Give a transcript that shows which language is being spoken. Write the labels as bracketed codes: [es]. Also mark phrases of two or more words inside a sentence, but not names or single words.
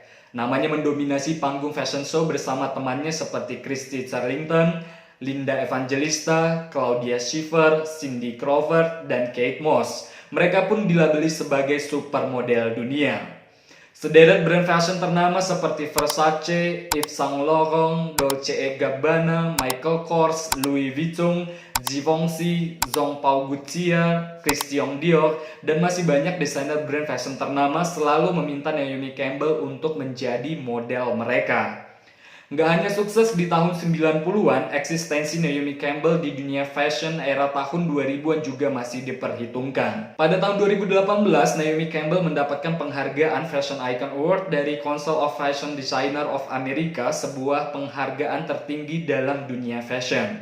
[id] Namanya mendominasi panggung [en] fashion show [id] bersama temannya seperti Christy Turlington, Linda Evangelista, Claudia Schiffer, Cindy Crawford, dan Kate Moss. Mereka pun dilabeli sebagai supermodel dunia. Sederet [en] brand fashion [id] ternama seperti Versace, Yves Saint Laurent, Dolce & Gabbana, Michael Kors, Louis Vuitton, Givenchy, Jean Paul Gaultier, Christian Dior, dan masih banyak desainer [en] brand fashion [id] ternama selalu meminta Naomi Campbell untuk menjadi model mereka. Nggak hanya sukses di tahun 90-an, eksistensi Naomi Campbell di dunia fashion era tahun 2000-an juga masih diperhitungkan. Pada tahun 2018, Naomi Campbell mendapatkan penghargaan Fashion Icon Award dari Council of Fashion Designer of America, sebuah penghargaan tertinggi dalam dunia fashion.